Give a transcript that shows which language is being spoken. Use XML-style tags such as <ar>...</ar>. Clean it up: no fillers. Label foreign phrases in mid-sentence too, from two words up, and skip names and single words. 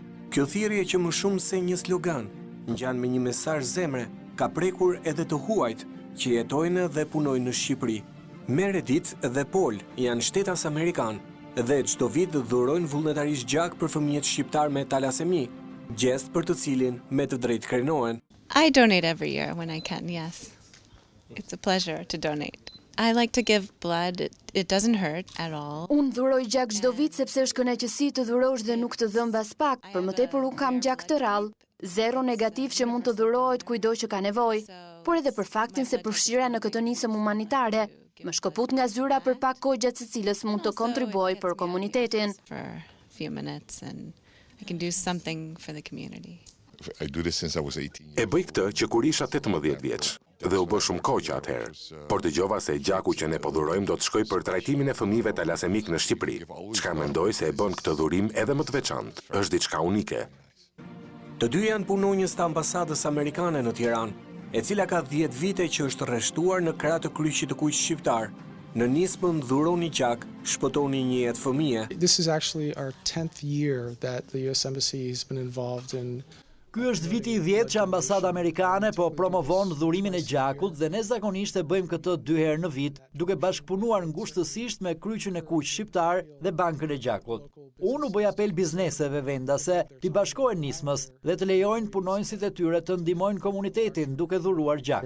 <sq>Kjo thirrje që më shumë se një slogan, ngjan me një mesazh zemre, ka prekur edhe të huajt që jetojnë dhe punojnë në Shqipëri. Meredith dhe Paul janë shtetas amerikan dhe çdo vit dhurojnë vullnetarisht gjak për fëmijët shqiptar me talasemi, gjest për të cilin me të drejtë krenohen.</sq> <en>I donate every year when I can, yes. It's a pleasure to donate. I like to give blood. It doesn't hurt at all.</en> <sq>Unë dhuroj gjak çdo vit sepse është kënaqësi të dhurosh dhe nuk të dhëm mbas pak. Për më tepër unë kam gjak të rrallë, zero negativ që mund të dhurohet kujdo që ka nevojë, por edhe për faktin se përfshira në këtë nisëm humanitare më shkëput nga zyra për pak kohë gjatë së cilës mund të kontribuoj për komunitetin.</sq> <en>For a few minutes and I can do something for the community. I do this since I was 18.</en> <sq>E bëj këtë që kur isha 18 vjeç dhe u bë shumë kohë që atëherë. Por dëgjova se gjaku që ne po dhurojmë do të shkojë për trajtimin e fëmijëve talasemik në Shqipëri. Çka mendoj se e bën këtë dhurim edhe më të veçantë. Është diçka unike. Të dy janë punonjës të ambasadës amerikane në Tiranë, e cila ka 10 vite që është rreshtuar në krah të kryqit të kuq shqiptar. Në nismën dhuroni gjak, shpëtoni një jetë fëmije.</sq> <en>This is actually our 10th year that the US Embassy has been involved in.</en> <sq>Ky është viti i 10 që ambasada amerikane po promovon dhurimin e gjakut dhe ne zakonisht e bëjmë këtë 2 herë në vit, duke bashkëpunuar ngushtësisht me kryqin e kuq shqiptar dhe bankën e gjakut. Unë u bëj apel bizneseve vendase t'i bashkohen nismës dhe të lejojnë punonjësit e tyre të ndihmojnë komunitetin duke dhuruar gjak.</sq>